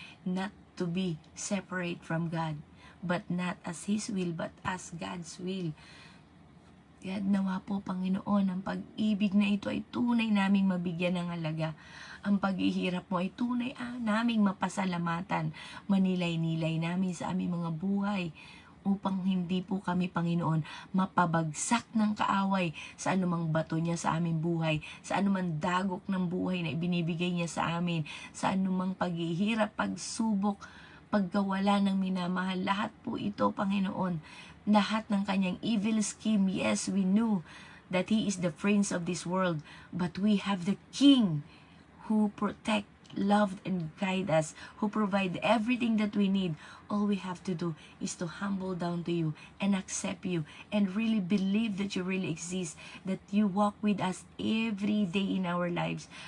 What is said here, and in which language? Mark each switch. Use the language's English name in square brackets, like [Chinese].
[English] Not to be separate from God, but not as His will, but as God's will. [Filipino] Kaya nawa po, Panginoon, ang pag-ibig na ito ay tunay naming mabigyan ng halaga. Ang paghihirap mo ay tunay naming mapasalamatan, manilay-nilay namin sa aming mga buhay, upang hindi po kami, Panginoon, mapabagsak ng kaaway sa anumang bato niya sa aming buhay, sa anumang dagok ng buhay na ibinibigay niya sa amin, sa anumang paghihirap, pagsubok, pagkawala ng minamahal. Lahat po ito, Panginoon, lahat ng kanyang [English] evil scheme, yes, we knew that He is the prince of this world, but we have the King who protect, love, and guide us, who provide everything that we need. All we have to do is to humble down to you and accept you and really believe that you really exist, that you walk with us every day in our lives.